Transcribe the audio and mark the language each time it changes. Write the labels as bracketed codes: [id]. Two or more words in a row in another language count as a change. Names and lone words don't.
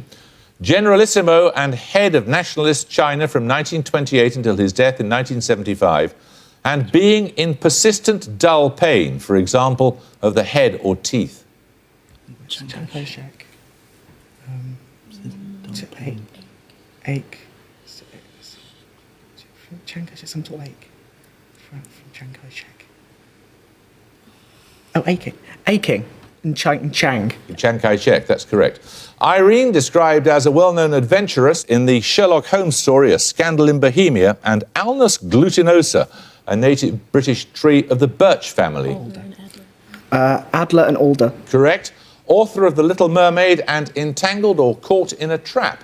[en] Generalissimo and head of nationalist China from 1928 until his death in 1975, and being in persistent dull pain, for example, of the head or teeth. Chiang Kai-shek. Ache. Chiang Kai-shek, some sort of ache. From Chiang Kai-shek. Oh, aching. In Chiang. Chiang Kai-shek, that's correct. Irene, described as a well-known adventuress in the Sherlock Holmes story A Scandal in Bohemia, and Alnus glutinosa, a native British tree of the birch family. Adler and alder. Correct. Author of The Little Mermaid and Entangled or Caught in a Trap.